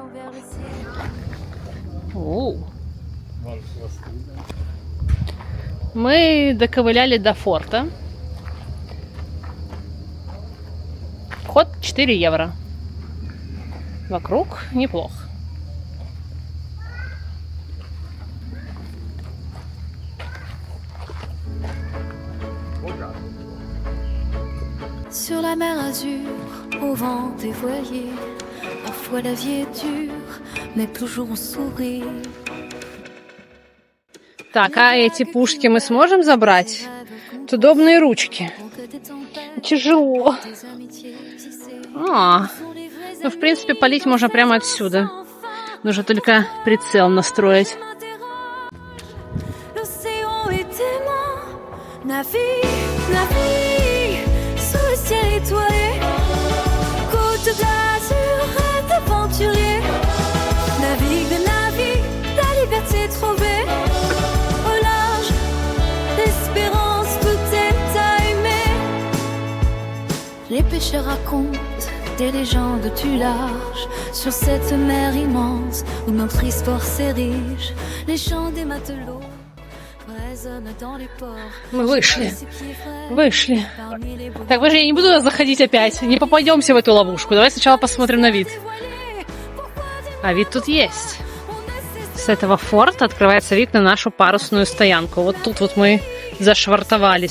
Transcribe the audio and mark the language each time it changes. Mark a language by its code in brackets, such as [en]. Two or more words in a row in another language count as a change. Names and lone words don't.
[ru] Оу. Мы доковыляли до форта. Вход 4 евро. Вокруг неплохо. [fr] Sur la mer azur, au vent des voiliers, parfois la vie est dure, mais toujours on sourit. [ru] Так, а эти пушки мы сможем забрать? Тут удобные ручки. Тяжело. Ну, в принципе, палить можно прямо отсюда. Нужно только прицел настроить. [fr] L'océan est aimant, navigue, navigue, sous le ciel étoilé, côte d'Azur, rêve aventurier, navigue, navigue, la liberté trouvée, au large, l'espérance, tout est à aimer. Les pêcheurs racontent des légendes du large sur cette mer immense où notre histoire s'érige. Les chants des matelots résonnent dans les ports. [ru] Мы вышли. Вышли. Так, подожди, я не буду заходить опять. Не попадемся в эту ловушку. Давай сначала посмотрим на вид. А вид тут есть. С этого форта открывается вид на нашу парусную стоянку. Вот тут вот мы зашвартовались.